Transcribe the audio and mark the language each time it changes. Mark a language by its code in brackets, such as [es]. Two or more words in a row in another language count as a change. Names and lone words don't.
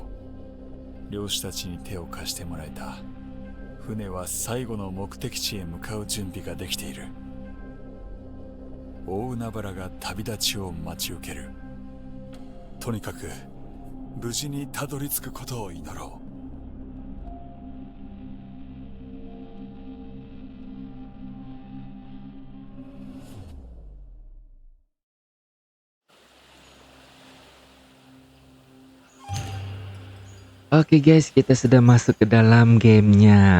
[ja] 漁師たちに手を貸してもらえた。船は最後の目的地へ向かう準備ができている。大海原が旅立ちを待ち受ける。とにかく無事にたどり着くことを祈ろう。 [id] Oke guys, kita sudah masuk ke dalam gamenya.